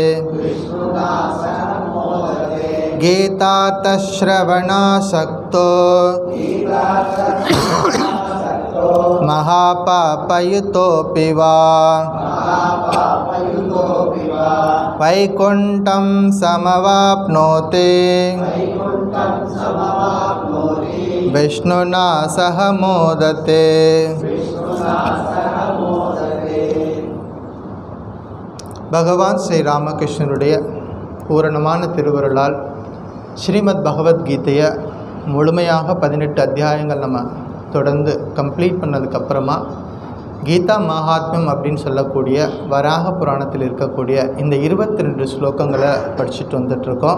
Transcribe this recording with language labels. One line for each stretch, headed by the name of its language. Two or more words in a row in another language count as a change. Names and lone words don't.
Sanskrit: गीतार्थश्रवणासक्तो महापापयुतोऽपि वा वैकुण्ठं समवाप्नोति विष्णुना सह मोदते.
Tamil: பகவான் ஸ்ரீ ராமகிருஷ்ணனுடைய பூரணமான திருவருளால் ஸ்ரீமத் பகவத்கீதையை முழுமையாக 18 அத்தியாயங்கள் நம்ம தொடர்ந்து கம்ப்ளீட் பண்ணதுக்கப்புறமா கீதா மகாத்மியம் அப்படின்னு சொல்லக்கூடிய வராக புராணத்தில் இருக்கக்கூடிய இந்த 22 ஸ்லோகங்களை படிச்சுட்டு வந்துட்ருக்கோம்.